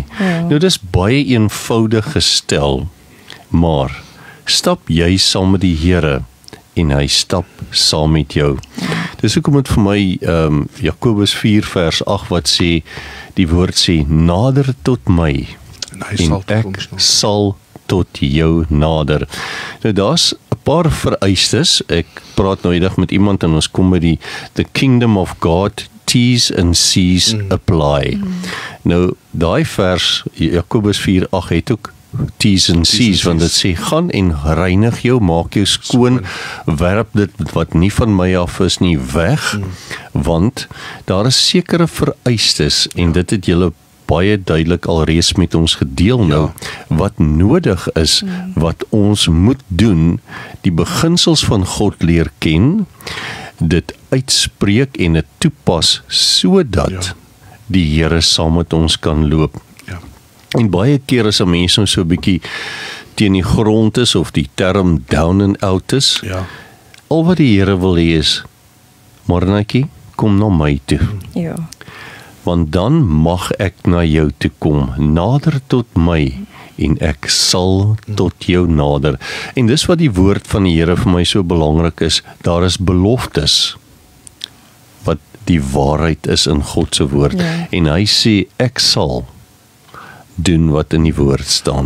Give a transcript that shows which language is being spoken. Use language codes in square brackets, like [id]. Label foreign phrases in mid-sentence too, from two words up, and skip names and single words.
[af] Nou dis baie eenvoudig gestel, maar stap jy saam met die Here en hy stap saam met jou. Dis hoekom dit vir my Jakobus 4 vers 8 wat sê, die woord sê, nader tot my en ek sal tot jou nader. Nou daar's 'n paar vereistes. Ek praat nou eendag met iemand en ons kom by [en] the kingdom of God, T's and C's apply. [af] Nou daai vers Jakobus 4:8 het ook [en] T's and C's, [af] want dit sê, gaan en reinig jou, maak jou skoon, werp dit wat nie van my af is nie weg, want daar is sekere vereistes, en dit het julle baie duidelik alreeds met ons gedeel nou, wat nodig is, wat ons moet doen, die beginsels van God leer ken, dit uitspreek en dit toepas, sodat die Here saam met ons kan loop. En baie keer as 'n mens nou so 'n bietjie teen die grond is, of die term [en] down and out [af] is, al wat die Here wil hê is, Marnetjie, kom na my toe. Ja. Want dan mag ek na jou toe kom, nader tot my, en ek sal tot jou nader. En dis wat die woord van die Here vir my so belangrik is, daar is beloftes, wat die waarheid is in God se woord, en hy sê, ek sal doen wat in die woord staan.